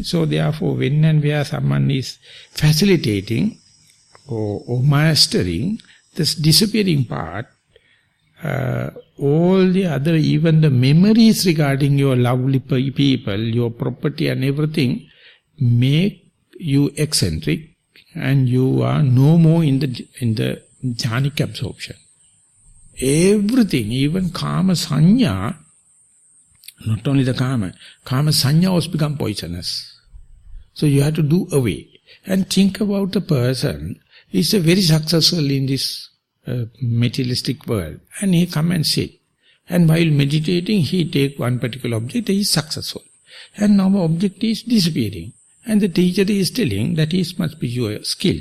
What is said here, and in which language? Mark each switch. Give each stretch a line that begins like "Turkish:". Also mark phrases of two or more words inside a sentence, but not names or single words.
English: So therefore, when and where someone is facilitating or mastering this disappearing part, all the other, even the memories regarding your lovely people, your property and everything, make you eccentric, and you are no more in the jhanic absorption. Everything, even
Pali: kama sanya,
English: not only the
Pali: kama sanya
English: also become poisonous. So you have to do away. And think about a person, He's very successful in this materialistic world. And he come and sit. And while meditating, he take one particular object, he is successful. And now object is disappearing. And the teacher is telling that it must be your skill.